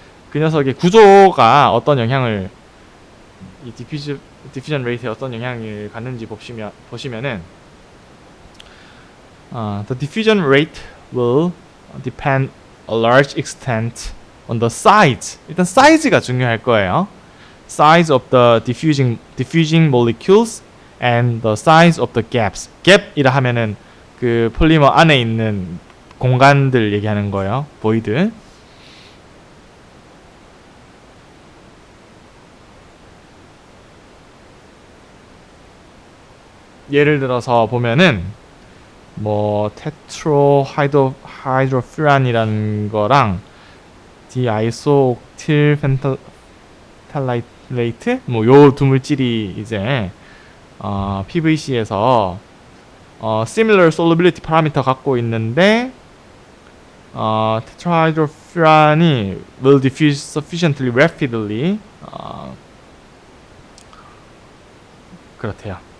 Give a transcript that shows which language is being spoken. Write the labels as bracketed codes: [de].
[ko] 그 녀석의 구조가 어떤 영향을 이 디퓨전 레이트에 어떤 영향을 갖는지 보시면은 [en] the diffusion rate will depend a large extent on the size. [ko] 일단 사이즈가 중요할 거예요. [en] Size of the diffusing molecules and the size of the gaps. [ko] gap이라 하면은 그 폴리머 안에 있는 공간들 얘기하는 거예요. void. 예를 들어서 보면은 뭐 테트로하이드로퓨란이라는 거랑 디아이소옥틸 펜탈레이트 뭐 요 두 물질이 이제 PVC에서 [en] similar solubility parameter [ko] 갖고 있는데 tetrahydrofuran이 [en] will diffuse sufficiently rapidly [ko] 그렇대요.